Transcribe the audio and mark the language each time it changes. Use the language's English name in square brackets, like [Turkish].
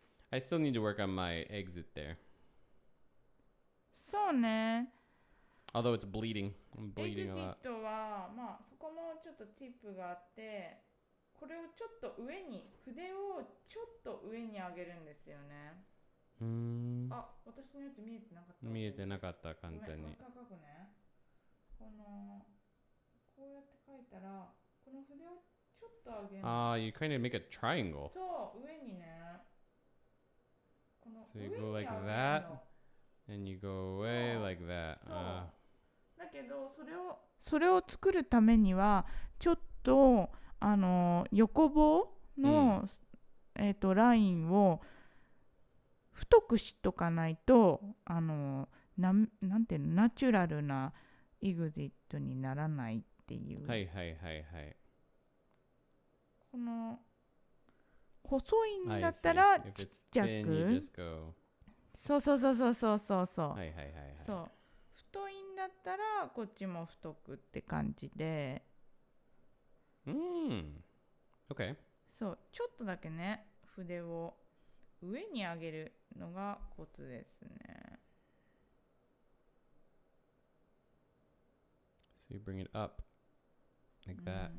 [English] I still need to work on my exit there. [Japanese] そうね。 [English] Although it's bleeding. I'm bleeding a lot. [Japanese] エグジットは、まあそこもちょっとチップがあって、これをちょっと上に、筆をちょっと上に上げるんですよね。あ、私のやつ見えてなかった。見えてなかった、完全に。もう一回書くね。こうやって書いたら、この筆をちょっと上げる。 [English] You kind of make a triangle. [Japanese] そう、上にね。 [English] So you go like that, and you go away like that. [Japanese] だけどそれを作るためにはちょっと横棒の、ラインを太くしとかないとなんていうの、ナチュラルなエグジットにならないっていう。はいはいはいはい。この細いんだったらちっちゃく。そう。はいはいはいはい。そう。太いんだったらこっちも太くって感じで。 [English] OK。 [Japanese] そう、ちょっとだけね、筆を上に上げるのがコツですね。 [English] So you bring it up like that.